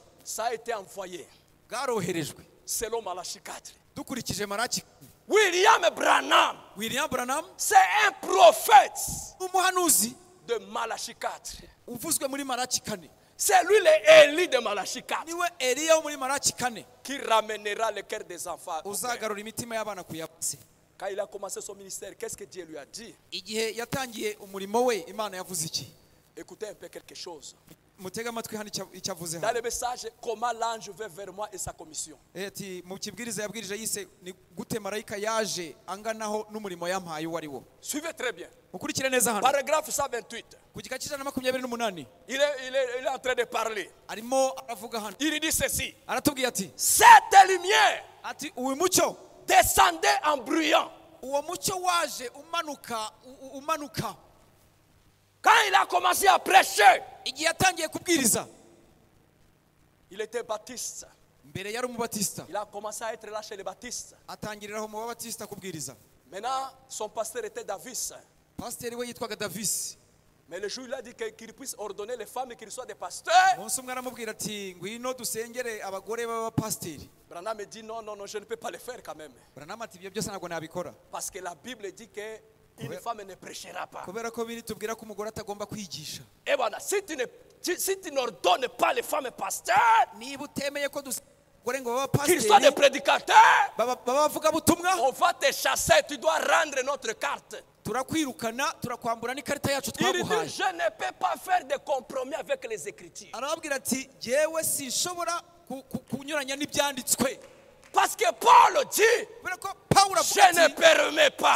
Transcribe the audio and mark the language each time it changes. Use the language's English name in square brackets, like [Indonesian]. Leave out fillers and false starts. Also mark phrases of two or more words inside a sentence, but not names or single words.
[French] ça a été envoyé [Kinyarwanda] bwaroherejwe [French] selon Malachie 4. [Kinyarwanda] dukurikije Maraki. [French] William Branham, William Branham c'est un prophète [Kinyarwanda] umuhanuzi [French] de Malachie 4. [Kinyarwanda] uvuzwe muri Maraki 4. [French] C'est lui l'Élie de Malachie 4 [Kinyarwanda] Niwe Eliya wo muri Maraki 4 [French] qui ramènera le cœur des enfants. au Père. [Kinyarwanda] uzagarura imitima y'abana ku yabase. [French] Quand il a commencé son ministère, qu'est-ce que Dieu lui a dit? [Kinyarwanda] Igihe yatangiye umurimo we, Imana yavuze iki? [French] Écoutez un peu quelque chose. [Kinyarwanda] Mutega amatwi hano icyo avuze [French] Dans [Kinyarwanda] hano. [French] le message, comment l'ange veut vers moi et sa commission. [Kinyarwanda] Ati mu kibwiriza yabwirije yise ni gute marayika yaje anganaho n'umurimo yampaye uwo ari wo. [French] Suivez très bien. [Kinyarwanda] Mukurikire neza hano. [French] Paragraphe 128. [Kinyarwanda] Ku gika cy'ijana na 28 [French] Il est en train de parler. [Kinyarwanda] arimo aravuga hano. [French] Il dit ceci. [Kinyarwanda] Aratubwiye ati [French] Cette lumière [Kinyarwanda] ati uyu mucyo, [French] descendait en bruyant. [Kinyarwanda] uwo mucyo waje umanuka [French] Quand il a commencé à prêcher, [Kinyarwanda] igihe yatangiye kubwiriza. [French] il était baptiste. [Kinyarwanda] Mbere yari umubatista, [French] Il a commencé à être là chez les baptistes. [Kinyarwanda] atangiriraho mu babatista kubwiriza. [French] Maintenant, son pasteur était Davis. [Kinyarwanda] Pasiteri we yitwaga Davis. [French] Mais le jour il a dit qu'il puisse ordonner les femmes et qu'ils soient des pasteurs. [Kinyarwanda] umunsi umwe aramubwira ati ngwino dusengere abagore b'abapasiteri. [French] Branham me dit non, je ne peux pas le faire quand même. [Kinyarwanda] Branham ati ibyo byose ntabwo nabikora. [French] Parce que la Bible dit que une femme ne prêchera pas. [Kinyarwanda] kubera ko biri tubwira ko umugore atagomba kwigisha. [French] Et voilà, si tu n'ordonnes pas les femmes pasteurs, [Kinyarwanda] niba utemeye ko [French] qu'ils soient des prédicateurs, on va te chasser, tu dois rendre notre carte. Il dit, je ne peux pas faire de compromis avec les Écritures. Parce que Paul dit, je ne permets pas.